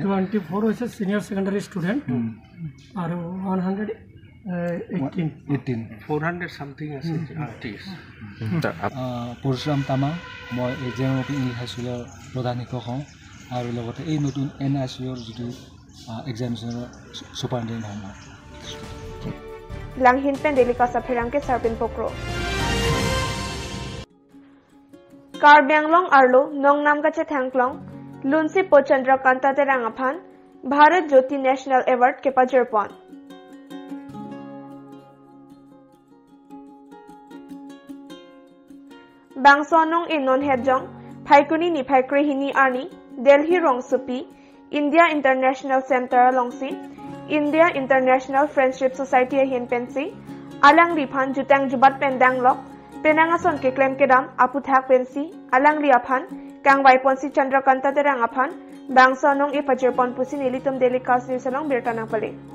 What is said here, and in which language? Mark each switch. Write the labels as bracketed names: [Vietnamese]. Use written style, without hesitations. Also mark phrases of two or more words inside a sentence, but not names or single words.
[Assamese] 24 হৈছে [English] senior secondary student [Assamese] আৰু 118 400 সামথিং আছে আৰ্টিষ্ট পৰশুৰাম তামা মই জেংৰপি ইংলিছ হাই স্কুলৰ প্ৰধান শিক্ষক হওঁ আৰু লগতে এই নতুন NIOSৰ যিটো এক্সামিনেশ্যনৰ সুপাৰিনটেণ্ডেণ্ট হওঁ [Karbi] Langhin pen delika sapherangke sarpin pokro Karbyang arlo nong nam kache thanglong Lunsi Pochandra Kanta Terangaphan Bharat Jyoti National Award ke pajerpon Bangsonong inon hedjong Phaikuni ni Phaikri hini ani Delhi Rong Supi India International Center alongsi India International Friendship Society hin pensi alang riphan jutang jubat pendang lok penangason ke claim kedam aputhak pensi alang riaphan kang waiponsi Chandrakanta Terangaphan bangsonong e pajerpon pusi nilitum delikas nisalong bertanang pale